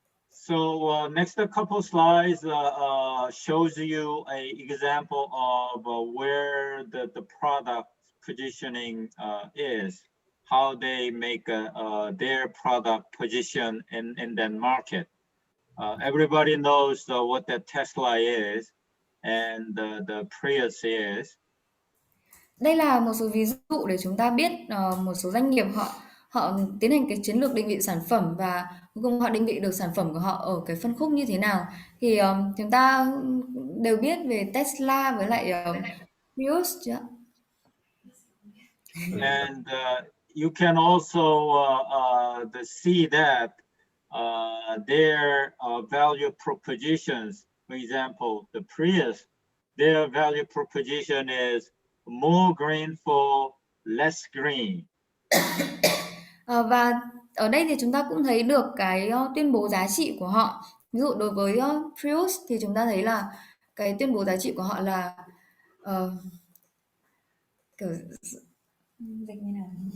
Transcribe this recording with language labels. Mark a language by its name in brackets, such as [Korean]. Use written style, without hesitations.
[English] So next couple slides shows you a example of where the product positioning is, how they make their product position in that market. Everybody knows what the Tesla is and the Prius is. [Vietnamese] Đây là một số ví dụ để chúng ta biết một số doanh nghiệp họ tiến hành cái chiến lược định vị sản phẩm, và cuối cùng họ định vị được sản phẩm của họ ở cái phân khúc như thế nào. Thì chúng ta đều biết về Tesla với lại Prius chưa? [English] And you can also see that their value propositions, for example, the Prius, their value proposition is more green for less green. [Vietnamese] Và ở đây thì chúng ta cũng thấy được cái tuyên bố giá trị của họ. Ví dụ đối với Prius thì chúng ta thấy là cái tuyên bố giá trị của họ là kiểu dịch như nào?